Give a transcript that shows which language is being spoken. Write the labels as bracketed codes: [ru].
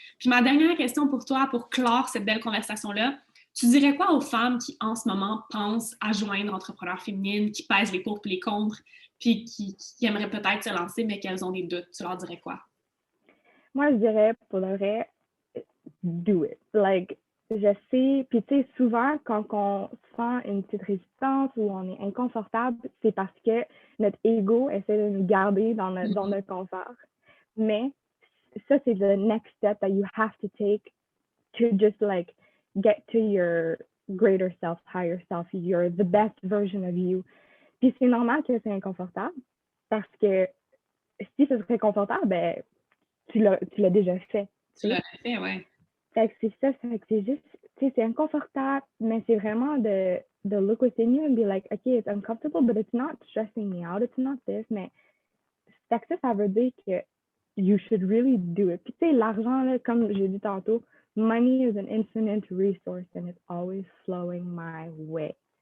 [fr] Puis ma dernière question pour toi, pour clore cette belle conversation-là, tu dirais quoi aux femmes qui, en ce moment, pensent à joindre Entrepreneur féminine, qui pèsent les pour et les contre, puis qui aimeraient peut-être se lancer, mais qu'elles ont des doutes? Tu leur dirais quoi? moi, je dirais, pour le vrai, [en] do it. [fr] Like, je sais, puis tu sais, souvent, quand on sent une petite résistance ou on est inconfortable, c'est parce que notre ego essaie de nous garder dans notre confort. Mais ça, c'est [en] the next step that you have to take to just like get to your greater self, higher self, you're the best version of you. [fr] Puis c'est normal que c'est inconfortable parce que si ce serait confortable, ben, tu l'as déjà fait. Tu l'as fait, ouais. Fait que c'est ça, fait que c'est juste, tu sais, c'est inconfortable, mais c'est vraiment de [en] look within you and be like, okay, it's uncomfortable, but it's not stressing me out, [fr] it's not this, mais fait que ça veut dire que [en] you should really do it. [fr] Puis tu sais, l'argent, là, comme j'ai dit tantôt, [en] money is an infinite resource and it's always flowing my way.